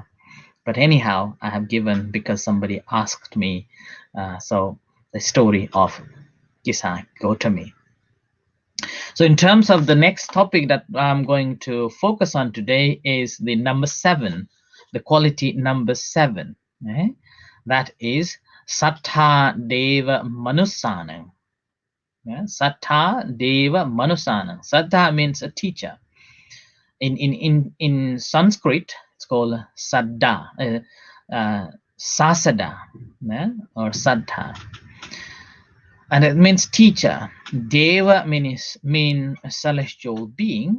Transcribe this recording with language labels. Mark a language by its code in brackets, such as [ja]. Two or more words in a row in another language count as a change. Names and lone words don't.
[en] But anyhow, I have given because somebody asked me. So the story of Kisa Gautami. So in terms of the next topic that I'm going to focus on today is the number 7, the quality number 7. Okay? That is [pi] sattha, deva, manusanam. Yeah? Sattha, deva, manusanam. [en] Sattha means a teacher. In Sanskrit, it's called saddha, sasada, yeah? Or saddha. And it means teacher. Deva means a celestial being.